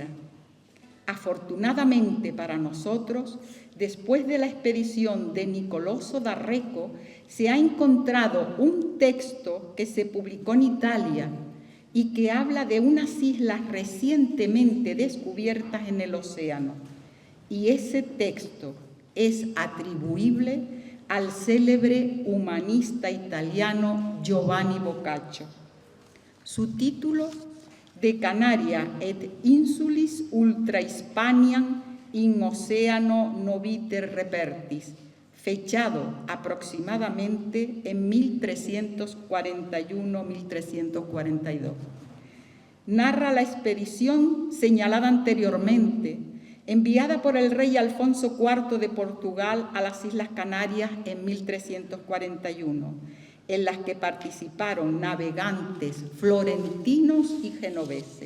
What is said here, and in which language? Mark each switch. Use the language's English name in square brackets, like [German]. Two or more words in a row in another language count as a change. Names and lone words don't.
[Spanish] Afortunadamente para nosotros, después de la expedición de Nicoloso D'Arreco, se ha encontrado un texto que se publicó en Italia y que habla de unas islas recientemente descubiertas en el océano. Y ese texto es atribuible al célebre humanista italiano Giovanni Boccaccio. Su título, De Canaria et insulis ultra Hispaniam in oceano noviter repertis, fechado aproximadamente en 1341-1342. Narra la expedición señalada anteriormente, enviada por el rey Alfonso IV de Portugal a las Islas Canarias en 1341, en las que participaron navegantes florentinos y genoveses.